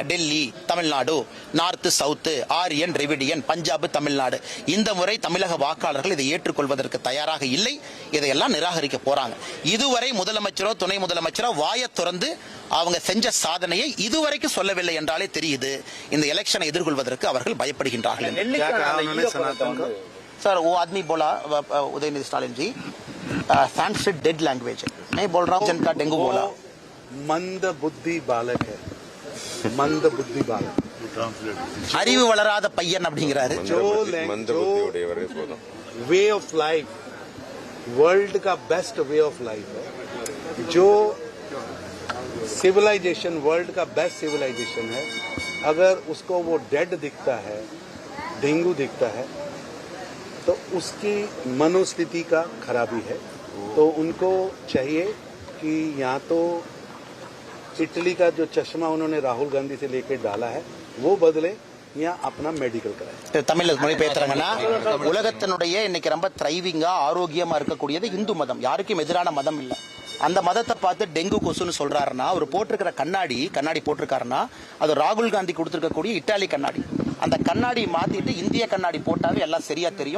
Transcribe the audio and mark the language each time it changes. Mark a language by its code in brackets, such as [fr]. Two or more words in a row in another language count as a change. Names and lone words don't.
[ta] டெல்லி, தமிழ்நாடு, நார்த், சவுத், ஆரியன், திராவிடியன், பஞ்சாப், தமிழ்நாடு. இந்த முறை தமிழக வாக்காளர்கள் இதை ஏற்றுக்கொள்வதற்கு தயாராக இல்லை. இதையெல்லாம் நிராகரிக்க போறாங்க. இதுவரை முதலமைச்சரோ துணை முதலமைச்சரோ வாயை திறந்து அவங்க செஞ்ச சாதனையை இதுவரைக்கும் சொல்லவில்லை என்றாலே தெரியுது இந்த எலெக்ஷனை எதிர்கொள்வதற்கு அவர்கள் பயப்படுகின்றார்கள். [hi] सर वो आदमी बोला उदयनिधि स्टालिन जी, संस्कृत [en] dead language [hi] है, मैं बोल रहा हूँ जनता डेंगू बोला. मंद बुद्धि बालक है, मंद बुद्धि बालक, [ta] அறிவு வளராத பையன் அப்படிங்கிறாரு. [en] way of life [hi] वर्ल्ड का [en] best way of life [hi] है, जो सिविलाइजेशन वर्ल्ड का बेस्ट सिविलाइजेशन है, अगर उसको वो डेड दिखता है, डेंगू दिखता है, तो उसकी मनोस्थिति का खराबी है. तो उनको चाहिए कि यहाँ तो इटली का जो चश्मा उन्होंने राहुल गांधी से लेकर डाला है वो बदले, या अपना मेडिकल कराए. [ta] தமிழ்ல மொழி பேசுறாங்கன்னா, உலகத்தினுடைய இன்னைக்கு ரொம்ப த்ரைவிங்கா ஆரோக்கியமா இருக்கக்கூடியது இந்து மதம். யாருக்கும் எதிரான மதம் இல்ல. அந்த மதத்தை பார்த்து டெங்கு கொசுன்னு சொல்றாருன்னா, அவர் போட்டிருக்கிற கண்ணாடி போட்டிருக்காருன்னா அது ராகுல் காந்தி கொடுத்திருக்கக்கூடிய இட்டாலி கண்ணாடி. அந்த கண்ணாடி மாத்திட்டு இந்திய கண்ணாடி போட்டாவே எல்லாம் சரியா தெரியும்.